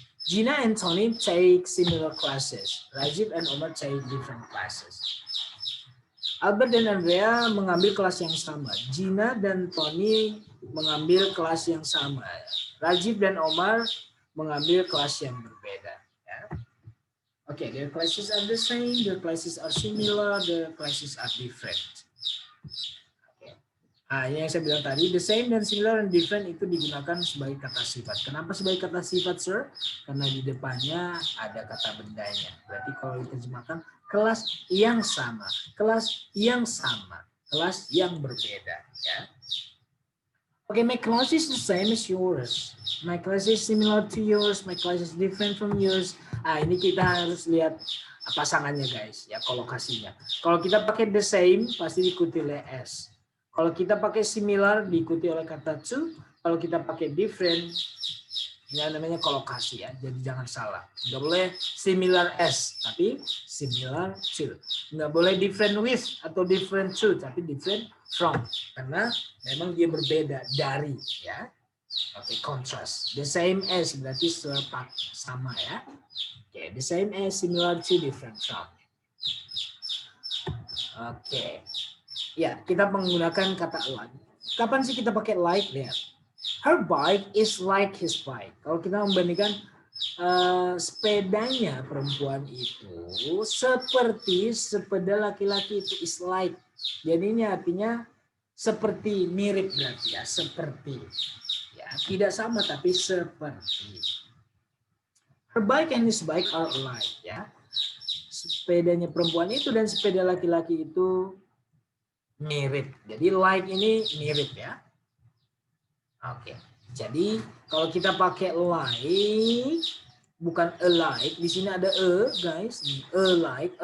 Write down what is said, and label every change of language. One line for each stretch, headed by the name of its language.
English: Gina and Tony take similar classes. Rajiv and Omar take different classes.
Indonesian: Albert dan Andrea mengambil kelas yang sama. Gina dan Tony mengambil kelas yang sama. Rajiv dan Omar mengambil kelas yang berbeda. Ya.
English: Okay, their classes are the same, their classes are similar, their classes are different.
Indonesian: Okay. Yang saya bilang tadi, the same dan similar and different itu digunakan sebagai kata sifat. Kenapa sebagai kata sifat, sir? Karena di depannya ada kata bendanya. Berarti kalau diterjemahkan, kelas yang sama, kelas yang sama, kelas yang berbeda. Ya.
English: Okay, my class is the same as yours. My class is similar to yours. My class is different from yours.
Indonesian: Ini kita harus lihat pasangannya guys, ya kolokasinya. Kalau kita pakai the same, pasti diikuti oleh s. Kalau kita pakai similar, diikuti oleh kata to. Kalau kita pakai different, ini namanya kolokasi ya. Jadi jangan salah. Nggak boleh similar s, tapi similar to. Nggak boleh different with atau different to, tapi different from. Karena memang dia berbeda dari ya. Oke, contrast. The same as berarti sama ya.
English: Oke, the same as, similar to, different from.
Indonesian: Oke. Ya, kita menggunakan kata like. Kapan sih kita pakai like? Lihat.
English: Her bike is like his bike.
Indonesian: Kalau kita membandingkan sepedanya perempuan itu seperti sepeda laki-laki itu is like. Jadi ini artinya seperti, mirip berarti ya, seperti. Ya, tidak sama tapi seperti.
English: Her bike and his bike are alike ya.
Indonesian: Sepedanya perempuan itu dan sepeda laki-laki itu mirip. Jadi like ini mirip ya. Oke. Jadi kalau kita pakai like bukan alike, di sini ada guys, alike.